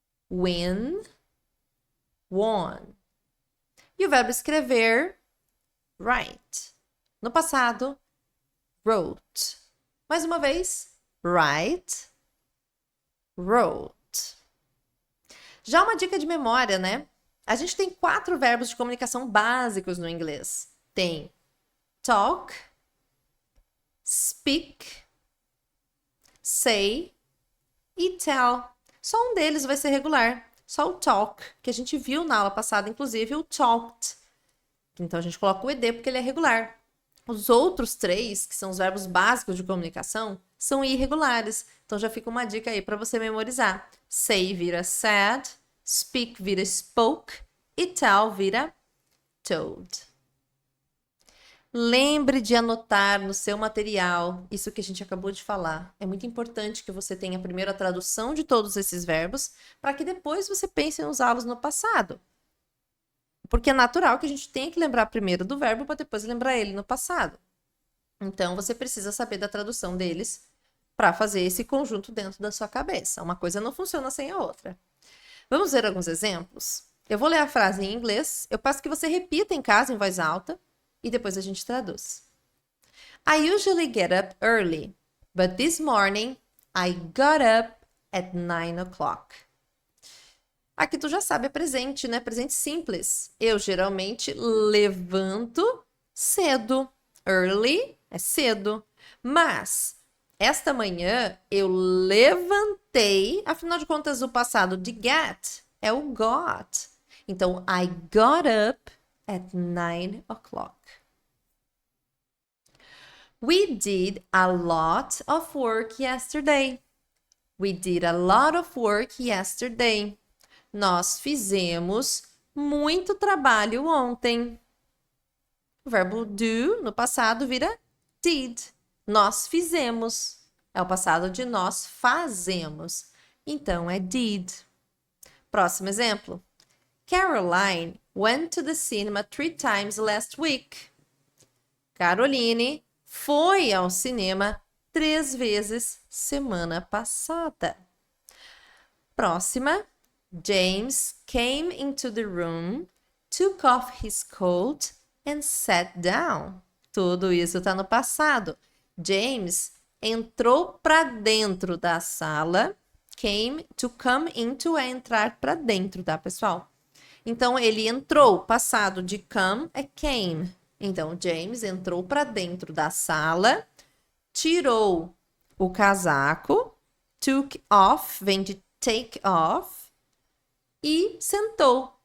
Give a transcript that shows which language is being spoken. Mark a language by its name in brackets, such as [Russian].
[Portuguese] Win, won. E o verbo escrever, write. No passado, wrote. Mais uma vez, write, wrote. Já uma dica de memória, né? A gente tem 4 verbos de comunicação básicos no inglês. Tem talk, speak, say e tell. Só um deles vai ser regular. Só o talk, que a gente viu na aula passada, inclusive o talked. Então a gente coloca o ed porque ele é regular. Os outros 3, que são os verbos básicos de comunicação, são irregulares. Então já fica uma dica aí para você memorizar. Say vira said, speak vira spoke e tell vira told. Lembre de anotar no seu material isso que a gente acabou de falar. É muito importante que você tenha primeiro a tradução de todos esses verbos para que depois você pense em usá-los no passado. Porque é natural que a gente tenha que lembrar primeiro do verbo para depois lembrar ele no passado. Então, você precisa saber da tradução deles para fazer esse conjunto dentro da sua cabeça. Uma coisa não funciona sem a outra. Vamos ver alguns exemplos? Eu vou ler a frase em inglês, eu peço que você repita em casa em voz alta e depois a gente traduz. [English] I usually get up early, but this morning I got up at 9 o'clock. [Portuguese] Aqui tu já sabe, é presente, né? Presente simples. Eu geralmente levanto cedo. Early é cedo. Mas esta manhã eu levantei, afinal de contas o passado de get é o got. [English] Então, I got up at 9 o'clock. We did a lot of work yesterday. We did a lot of work yesterday. [Portuguese] Nós fizemos muito trabalho ontem. O verbo do, no passado, vira did. Nós fizemos. É o passado de nós fazemos. Então, é did. Próximo exemplo. [English] Caroline went to the cinema 3 times last week. [Portuguese] Caroline foi ao cinema 3 vezes semana passada. Próxima. [English] James came into the room, took off his coat and sat down. [Portuguese] Tudo isso está no passado. James entrou para dentro da sala. Come into é entrar para dentro, tá, pessoal? Então, ele entrou. Passado de come é came. Então, James entrou para dentro da sala, tirou o casaco, took off, vem de take off, e sentou.